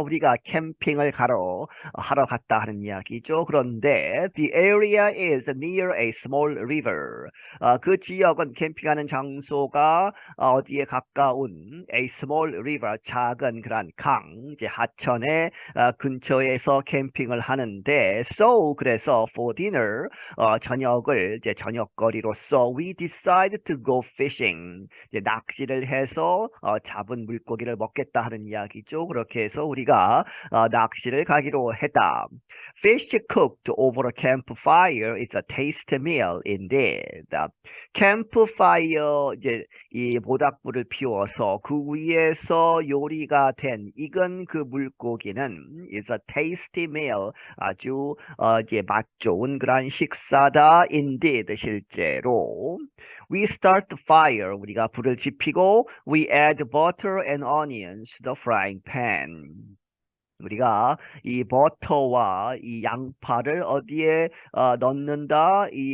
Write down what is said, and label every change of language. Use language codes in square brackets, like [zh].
[ko] 우리가 캠핑을 하러 갔다 하는 이야기죠. 그런데 [en] the area is near a small river. [ko] 그 지역은 캠핑하는 장소가 어디에 가까운 [en] a small river, [ko] 작은 그런 강, 이제 하천의 근처에서 캠핑을 하는데 so 그래서 [en] for dinner [ko] 저녁을 이제 저녁거리로서 [en] we decide to go fishing. [ko] 이제 낚시를 해서 잡은 물고기를 먹겠다 하는 이야기죠. 그렇게 해서 우리가 낚시를 가기로 했다. [en] Fish cooked over a campfire is a tasty meal indeed. [ko] campfire 이제 이 모닥불을 피워서 그 위에서 요리가 된 익은 그 물고기는 [en] is a tasty meal. [ko] 아주 이제 맛 좋은 그런 식사다 indeed 실제로. [en] We start the fire. [ko] 우리가 불을 지피고 [en] we add butter and onions to the frying pan. [ko] 우리가 이 버터와 이 양파를 어디에 넣는다?